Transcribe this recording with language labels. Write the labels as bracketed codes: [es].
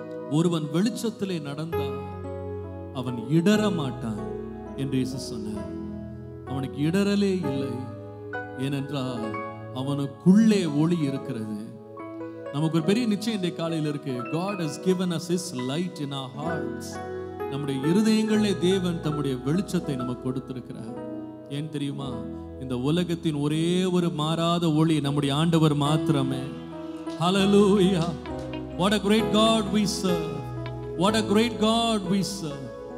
[ta] ஒருவன் வெளிச்சத்திலே நடந்தால் அவன் இடற மாட்டான் என்று இயேசு சொன்னார். அவனுக்கு இடரலே இல்லை, ஏனென்றால் அவனுக்குள்ளே ஒளி இருக்கிறது. நமக்கு ஒரு பெரிய நிச்சயம் இந்த காலையில் இருக்கு. [en] God has given us His light in our hearts. [ta] நம்முடைய இருதயங்களிலே தேவன் தம்முடைய வெளிச்சத்தை நமக்கு கொடுத்திருக்கிறார். ஏன் தெரியுமா? இந்த உலகத்தின் ஒரே ஒரு மாறாத ஒளி நம்முடைய ஆண்டவர் மாத்திரமே. [en] Hallelujah. What a great God we serve. What a great God we serve.